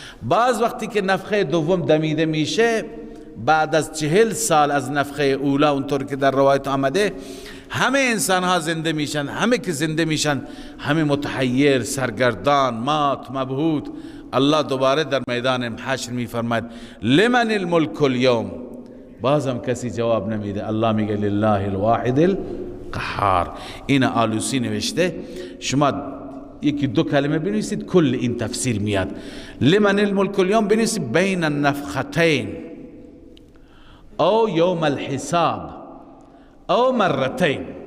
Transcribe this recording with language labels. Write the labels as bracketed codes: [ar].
[fa] بعض وقتی که نفخه دوم دمیده میشه، بعد از 40 سال از نفخه اولا، اونطور که در روایت آمده، همه انسان ها زنده میشن. همه که زنده میشن، همه متحیر، سرگردان، مات، مبهوت. الله دوباره در میدان حشر میفرماید [ar] لمن الملک اليوم، [fa] بازم کسی جواب نمیده. الله میگه [ar] لله الواحد القهار. [fa] این آلوسی نوشته، شما یکی دو کلمه بنویسید کل این تفسیر میاد. [ar] لمن الملک اليوم [fa] بنویسید [ar] بین النفختین او یوم الحساب او مرتين.